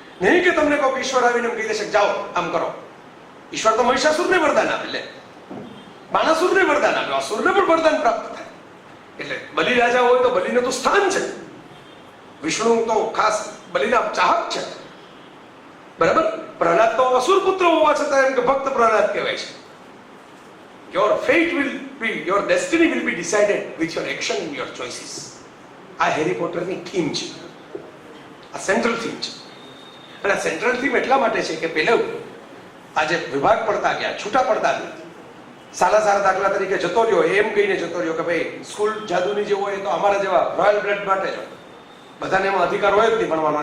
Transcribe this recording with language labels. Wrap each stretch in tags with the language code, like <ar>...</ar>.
<gu>નહીં કે તમને કોઈ ઈશ્વર આવીને કહી દેશે જાઓ આમ કરો. ઈશ્વર તો મહિષાસુરને વરદાન આપે, લે બાણાસુરને વરદાન આપે, અસુરને પણ વરદાન પ્રાપ્ત થાય. એટલે બલિ રાજા હોય તો બલિને તો સ્થાન છે, વિષ્ણુ તો ખાસ બલિના ચાહક છે, બરાબર. પ્રહલાદ તો અસુર પુત્ર હોવા છતાં એમ કે ભક્ત પ્રહલાદ કહેવાય છે.</gu> <en>Your fate will be, your destiny will be decided with your action and your choices.</en> <gu>આ હેરી પોટરની થીમ છે, આ સેન્ટ્રલ થીમ છે. અને આ સેન્ટ્રલ થીમ એટલા માટે છે કે પહેલા આજે વિભાગ પડતા ગયા, છૂટા પડતા ગયા. સાલાઝાર દાખલા તરીકે જતો રહ્યો, એમ કહીને જતો રહ્યો કે ભાઈ સ્કૂલ જાદુની જે હોય તો અમારા જેવા રોયલ બ્લડ માટે જ, બધાને એમાં અધિકાર હોય જ નહીં ભણવાનો.</gu>